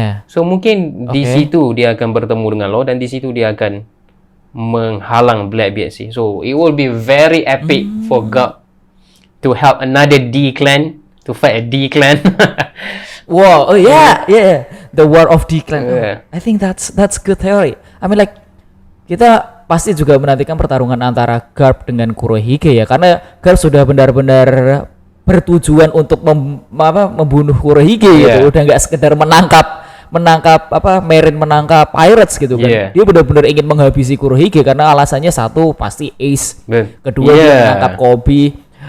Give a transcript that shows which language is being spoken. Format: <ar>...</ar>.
<id>So mungkin di situ dia akan bertemu dengan Law dan di situ dia akan menghalang Blackbeard sih.</id> <en>So it will be very epic for Garp to help another D clan to fight a D clan. Wow, the War of D clan. I think that's good theory. I mean like</en> <id>kita pasti juga menantikan pertarungan antara Garp dengan Kurohige ya, karena Garp sudah benar-benar bertujuan untuk membunuh Kurohige gitu, udah nggak sekedar menangkap Marine, menangkap pirates gitu kan. Dia benar-benar ingin menghabisi Kurohige karena alasannya satu pasti Ace, kedua dia menangkap Kobe.</id>